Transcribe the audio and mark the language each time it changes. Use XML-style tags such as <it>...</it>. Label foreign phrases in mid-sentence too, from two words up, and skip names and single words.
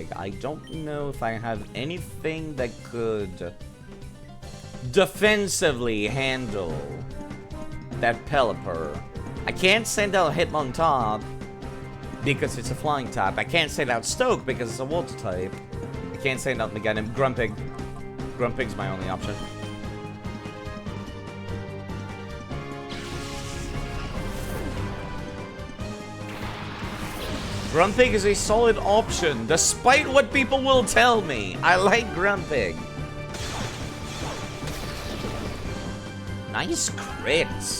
<en>I don't know if I have anything that could defensively handle that Pelipper. I can't send out Hitmontop because it's a flying type. I can't send out Stoke because it's a water type. I can't send out Meganim. Grumpig. Grumpig's my only option. Grumpig is a solid option, despite what people will tell me. I like Grumpig. Nice crits.</en>